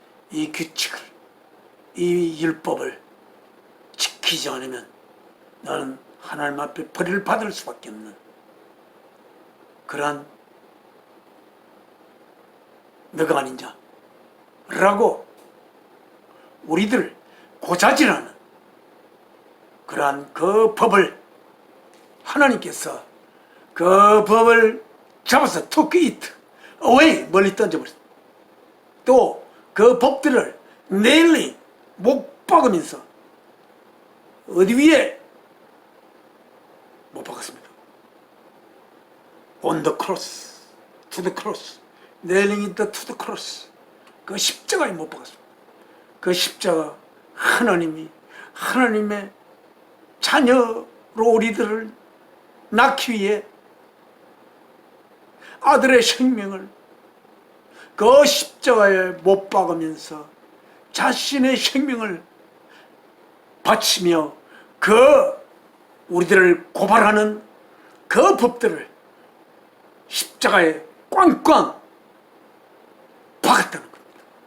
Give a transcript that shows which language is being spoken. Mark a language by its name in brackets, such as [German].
[Korean] 이 규칙을, 이 율법을 지키지 않으면 너는 하나님 앞에 벌을 받을 수밖에 없는 그러한 너가 아니냐 라고 우리들을 고자질하는 그러한 그 법을 하나님께서 그 법을 잡아서 [English] took it away [Korean] 멀리 던져버렸다. 또 그 법들을 [English] nailing [Korean] 못 박으면서 어디 위에 못 박았습니다. [English] on the cross, to the cross, nailing it to the cross. [Korean] 그 십자가에 못 박았습니다. 그 십자가 하나님의 자녀로 우리들을 낳기 위해 아들의 생명을 그 십자가에 못 박으면서 자신의 생명을 바치며 그 우리들을 고발하는 그 법들을 십자가에 꽝꽝 박았다는 겁니다.